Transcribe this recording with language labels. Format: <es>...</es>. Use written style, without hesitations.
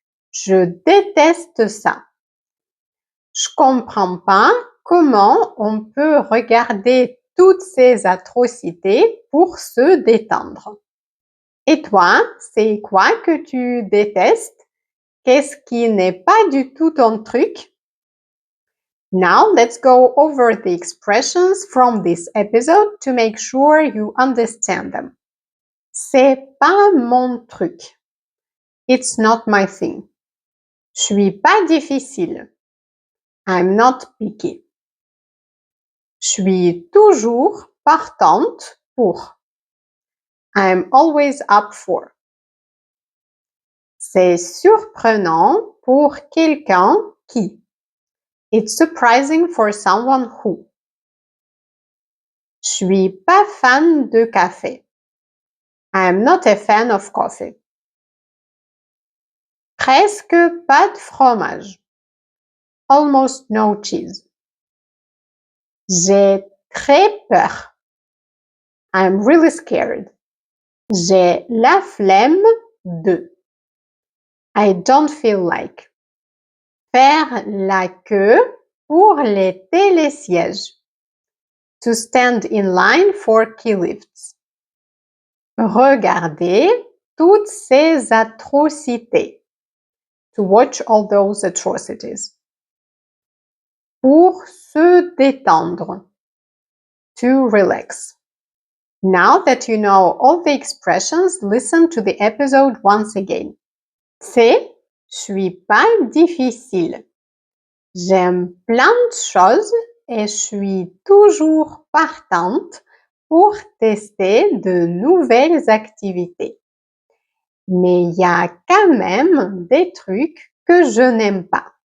<fr>Je déteste ça. Je comprends pas comment on peut regarder toutes ces atrocités pour se détendre. Et toi, c'est quoi que tu détestes? Qu'est-ce qui n'est pas du tout ton truc?</fr> <en>Now, let's go over the expressions from this episode to make sure you understand them.</en> <fr>C'est pas mon truc.</fr> <en>It's not my thing.</en> <fr>Je suis pas difficile.</fr> <en>I'm not picky.</en> <fr>Je suis toujours partante pour.</fr> <en>I'm always up for.</en> <fr>C'est surprenant pour quelqu'un qui.</fr> <en>It's surprising for someone who.</en> <fr>Je suis pas fan de café.</fr> <en>I'm not a fan of coffee.</en> <fr>Presque pas de fromage.</fr> <en>Almost no cheese.</en> <fr>J'ai très peur.</fr> <en>I'm really scared.</en> <fr>J'ai la flemme de.</fr> <en>I don't feel like.</en> <fr>Faire la queue pour les télésièges.</fr> <en>To stand in line for key lifts.</en> <fr>Regarder toutes ces atrocités.</fr> <en>To watch all those atrocities.</en> <fr>Pour se détendre.</fr> <en>To relax. Now that you know all the expressions, listen to the episode once again.</en> <fr>C'est je suis pas difficile. J'aime plein de choses et je suis toujours partante pour tester de nouvelles activités. Mais il y a quand même des trucs que je n'aime pas.</fr>